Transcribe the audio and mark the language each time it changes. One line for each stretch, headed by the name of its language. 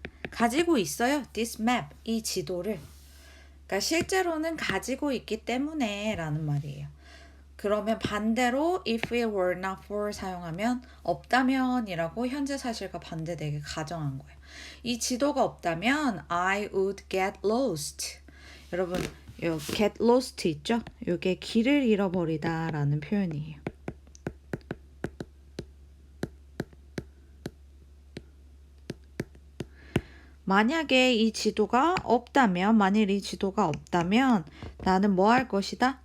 Korean: 가지고 있어요.
English: this map,
Korean: 이 지도를. 그러니까 실제로는 가지고 있기 때문에 라는 말이에요. 그러면 반대로
English: if it were not for
Korean: 사용하면 없다면 이라고 현재 사실과 반대되게 가정한 거예요. 이 지도가 없다면
English: I would get lost.
Korean: 여러분, 요 get lost 있죠? 요게 길을 잃어버리다 라는 표현이에요. 만약에 이 지도가 없다면, 만일 이 지도가 없다면 나는 뭐 할 것이다?